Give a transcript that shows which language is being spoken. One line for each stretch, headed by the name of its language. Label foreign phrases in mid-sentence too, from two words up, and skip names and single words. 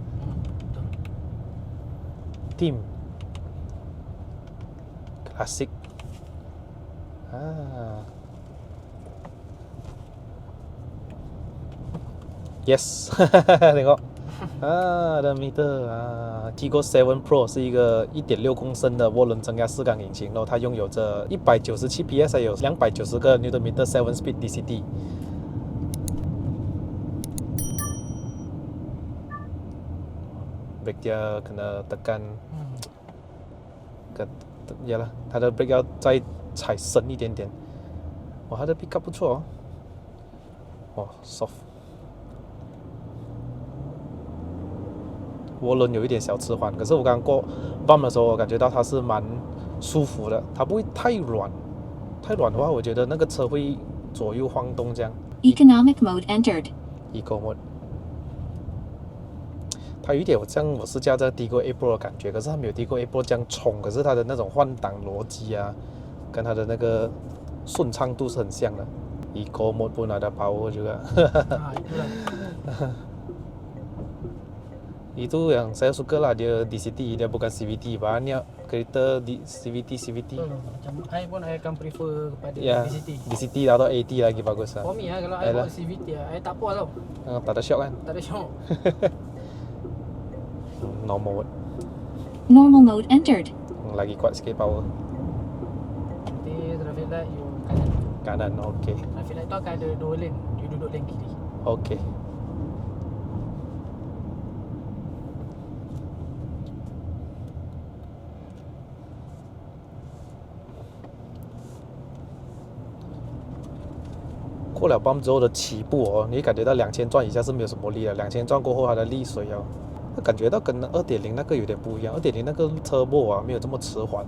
Malay: Team klasik. Yes. Tengok. Ada meter.
Chinese: Tiggo 7 Pro 是一个 1.6 公升的涡轮增压4缸引擎，然后它拥有着197 PS， 还有290个 Nm 7 Speed DCT。
Malay: brake dia kena tekan yalah，
Chinese: 它的 brake 要再踩深一点点。哇，它的 pickup 不错哦。哇 ，soft。涡轮有一点小迟缓，可是我刚刚过 bump 的时候，我感觉到它是蛮舒服的，它不会太软。太软的话，我觉得那个车会左右晃动这样。
English: Economic mode entered. Eco mode。
Chinese: 它有一点像我试驾这 Tiggo 8 Pro 的感觉，可是它没有 Tiggo 8 Pro 这样冲，可是它的那种换挡逻辑啊，跟它的那个顺畅度是很像的。
Malay: Eco mode pun ada power juga. Itu yang saya suka lah, dia DCT, dia bukan CVT. Banyak kereta di CVT. Macam I pun I akan prefer kepada DCT. DCT atau AT lagi bagus lah.
English: For me
Malay: kalau I bawa CVT I tak puas tau. Tak ada shock kan? Tak ada shock.
English: Normal mode. Normal mode entered.
Malay: Lagi kuat sikit power. Nanti
English: traffic light
Malay: you kanan. Kanan, okey.
English: Traffic light
Malay: tu akan ada 2 lane. You duduk lane kiri. Okey.
Chinese: 过了 bump 之后的起步哦，你感觉到2000转以下是没有什么力的，2000转过后它的力水哦，感觉到跟 2.0 那个有点不一样。2.0 那个 turbo 啊没有这么迟缓。